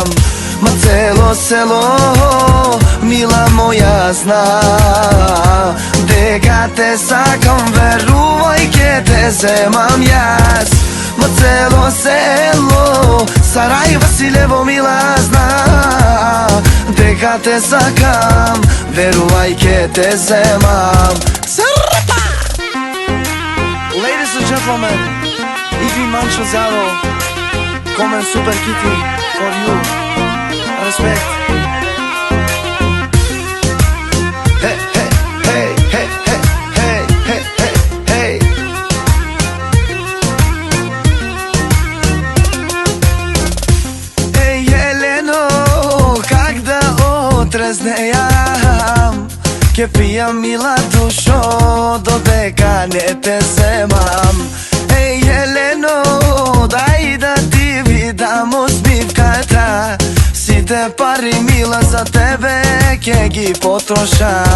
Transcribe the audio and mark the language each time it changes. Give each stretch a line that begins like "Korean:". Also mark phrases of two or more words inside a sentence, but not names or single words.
Macedonian: Ма цело село, мила моја, зна дека те сакам, верувај ке те земам јас. Ма цело село, Сарај Василево, мила, зна дека те сакам, верувај ке те земам. Зарпа!
English: Ladies and gentlemen, Igvin Manchozaro, Komen Super Kitty for you. Respect. Hey, hey, hey, hey, hey, hey, hey, hey.
Macedonian: Ej, Jeleno, как да отрезнејам, ке пијам мила душо, додека не те земам. Ej, Jeleno, дај да ти видам усмивката, сите пари мила за тебе ке ги потрошам.